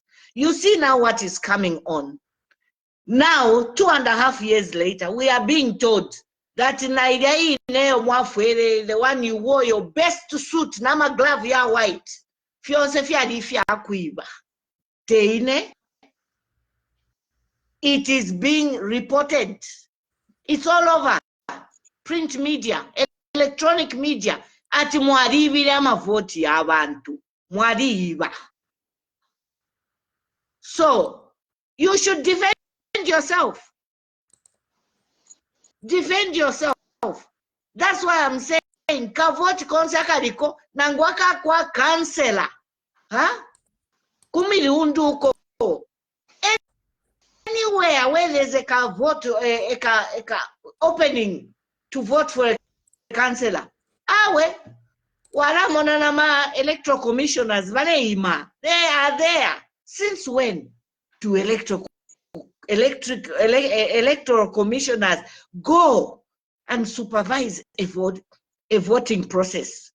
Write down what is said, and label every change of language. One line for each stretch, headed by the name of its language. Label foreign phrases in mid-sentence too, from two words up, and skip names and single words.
English: You see now what is coming on. Now, 2.5 years later, we are being told that the one you wore your best suit,
Bemba: nama glove ya white.
English: It is being reported. It's all over. Print media, electronic media.
Bemba: Ati mwaribi ama voti ya abantu. Mwariba.
English: So, you should defend yourself. Defend yourself. That's why I'm saying,
Bemba: kavoti konsakariko, nangwaka kwa kansela. Kumili unduko.
English: Anywhere where there's a vote, a opening to vote for a councillor, electoral commissioners, they are there. Since when do electoral commissioners go and supervise a voting process?